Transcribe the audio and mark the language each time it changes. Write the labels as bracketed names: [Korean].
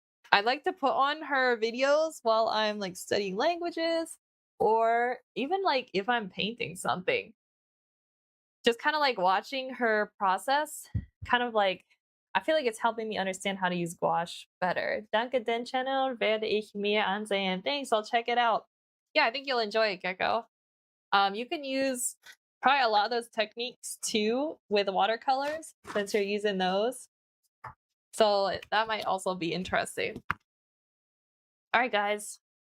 [English] I like to put on her videos while I'm like studying languages, or even like if I'm painting something. Just kind of like watching her process, kind of like, I feel like it's helping me understand how to use gouache better. [German] Danke den Channel werde ich mir ansehen. [English] Thanks, I'll check it out. Yeah, I think you'll enjoy it, Gecko. You can use probably a lot of those techniques too with watercolors, since you're using those. So that might also be interesting. All right, guys.